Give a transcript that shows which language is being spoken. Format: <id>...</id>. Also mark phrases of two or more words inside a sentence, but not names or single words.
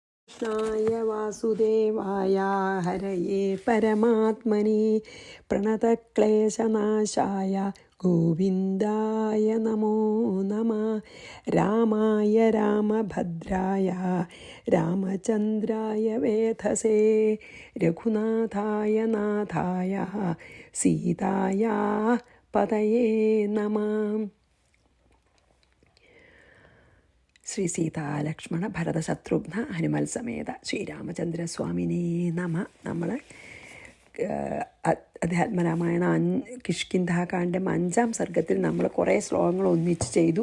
<sa>कृष्णाय वासुदेवाय हरये परमात्मने प्रणतक्लेशनाशाय गोविन्दाय नमो नमः। रामाय रामभद्राय रामचन्द्राय वेधसे रघुनाथाय नाथाय सीताय पतये नमः। ശ്രീ സീതാലക്ഷ്മണ ഭരത ശത്രുഘ്ന ഹനുമൽ സമേത ശ്രീരാമചന്ദ്രസ്വാമിനേ നമ.</sa> <ml>നമ്മൾ അധ്യാത്മരാമായണം കിഷ്കിന്ധാകാന്ഡം 5-ാം സർഗത്തിൽ നമ്മൾ കുറേ ശ്ലോകങ്ങൾ ഒന്നിച്ച് ചെയ്തു.</ml>